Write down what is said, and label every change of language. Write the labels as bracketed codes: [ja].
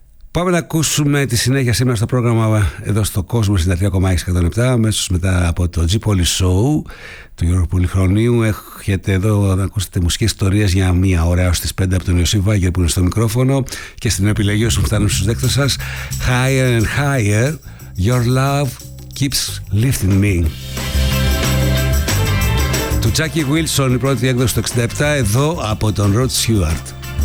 [el] Πάμε να ακούσουμε τη συνέχεια σήμερα στο πρόγραμμα εδώ στο Κόσμο 93,6 αμέσως μετά από το G-Poly Show του Γιώργου Πολυχρονίου. Έχετε εδώ να ακούσετε μουσικές ιστορίες για μία ώρα έως τις 5 από τον Ιωσή Βάγερ που είναι στο μικρόφωνο και στην επιλογή όσο φτάνουν στους δέκτες σας. [en] Higher and higher, your love keeps lifting me. [el] Του Τζάκι Γουίλσον, η πρώτη έκδοση του 67, εδώ από τον Ροντ Στιούαρτ.